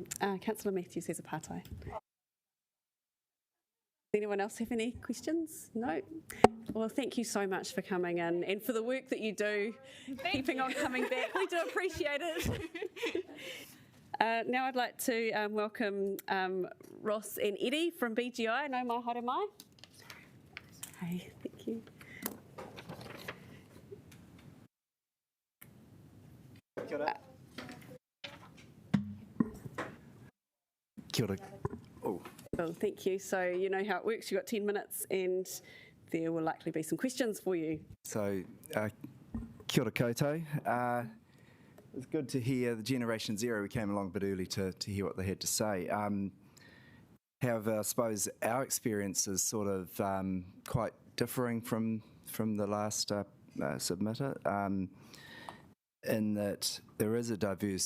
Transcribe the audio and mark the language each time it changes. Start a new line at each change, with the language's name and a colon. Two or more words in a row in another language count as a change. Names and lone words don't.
English: Councillor Matthews has a partai. Anyone else have any questions? No? Well, thank you so much for coming in and for the work that you do, keeping on coming back. We do appreciate it. Now I'd like to welcome Ross and Eddie from BGI.
Māori: No mai haere mai.
English: Hey, thank you.
Māori: Kia ora. Kia ora. Oh.
English: Well, thank you. So you know how it works. You've got 10 minutes and there will likely be some questions for you. So,
Māori: kia ora koutou.
English: It was good to hear the Generation Zero. We came along a bit early to hear what they had to say. However, I suppose our experience is sort of quite differing from the last submitter, in that there is a diverse